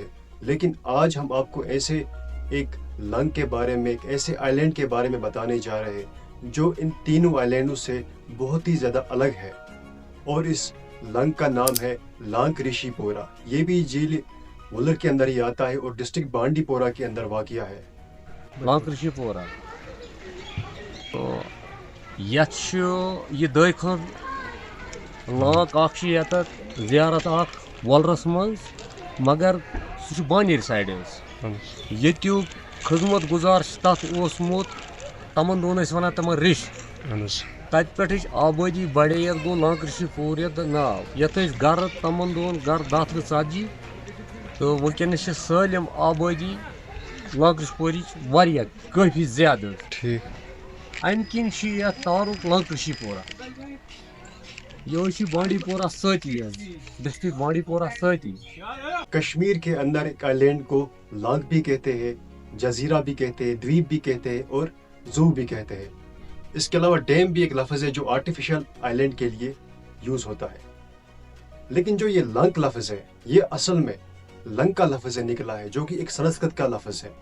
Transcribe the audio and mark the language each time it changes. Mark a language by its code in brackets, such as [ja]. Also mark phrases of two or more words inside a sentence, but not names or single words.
[ur] لیکن آج ہم آپ کو ایسے ایک لنگ کے بارے میں، ایک ایسے آئلینڈ کے بارے میں بتانے جا رہے ہیں جو ان تینوں آئلینڈوں سے بہت ہی زیادہ الگ ہے، اور اس لنگ کا نام ہے لانگ رشی پورہ۔ یہ بھی جھیل ولر کے اندر ہی آتا ہے اور ڈسٹرکٹ بانڈی پورہ کے اندر واقع ہے۔ [ks] لانگ رشی پورہ تو یہ دے خٲطرٕ لانگ اکھ یت زیارت اکھ ولرس مز، مگر سہ بانڈی سائڈ یتیُک خدمت گزار تتھ اوسمُت تمن دۄہن ٲسۍ ونان تمن رِش، تتہِ پٮ۪ٹھٕچ آبٲدی بڑے، یتھ گوٚو لانگ رشی پورہ ناو، یتھ ٲسۍ گرٕ تمن دۄہن گرٕ 10 تہٕ 40 تہٕ وٕنکیٚنس چھِ سٲلِم آبٲدی لانگ رشی پورٕچ واریاہ کٲفی زیادٕ امہِ کِنۍ چھِ یتھ تعارُف لانگ رشی پورہ۔ یہ چھِ بانڈی پورہ سۭتی حظ، ڈسٹرکٹ بانڈی پورہ سۭتی۔ [ur] کشمیر کے اندر ایک آئلینڈ کو لانگ بھی کہتے ہیں، جزیرہ بھی کہتے ہیں، دویپ بھی کہتے ہیں اور زو بھی کہتے ہیں۔ اس کے علاوہ ڈیم بھی ایک لفظ ہے جو [en] artificial island [ur] کے لیے یوز ہوتا ہے۔ لیکن جو یہ لنگ لفظ ہے یہ اصل میں لنگ کا لفظ سے نکلا ہے جو کہ ایک سنسکرت کا لفظ ہے۔